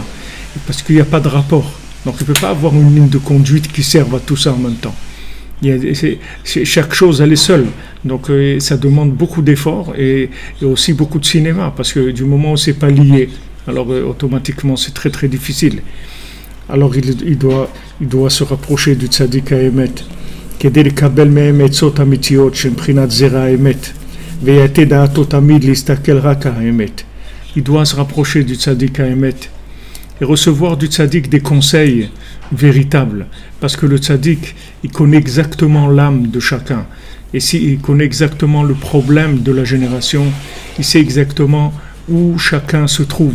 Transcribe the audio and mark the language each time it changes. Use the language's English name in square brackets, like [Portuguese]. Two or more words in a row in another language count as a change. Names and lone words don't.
[French] Parce qu'il n'y a pas de rapport. Donc il ne peut pas avoir une ligne de conduite qui serve à tout ça en même temps. Chaque chose, elle est seule. Donc ça demande beaucoup d'efforts et aussi beaucoup de cinéma, parce que du moment où c'est pas lié, alors automatiquement c'est très très difficile. Alors il doit se rapprocher du tzaddik [Hebrew] האמת, כדי לקבל מהם עצות אמיתיות של בחינת זרע האמת, ויהיה דעתו תמיד להסתכל רק על האמת. [French] Il doit se rapprocher du tzaddik האמת et recevoir du tzaddik des conseils véritables, parce que le tzaddik, il connaît exactement l'âme de chacun, et s'il connaît exactement le problème de la génération, il sait exactement où chacun se trouve.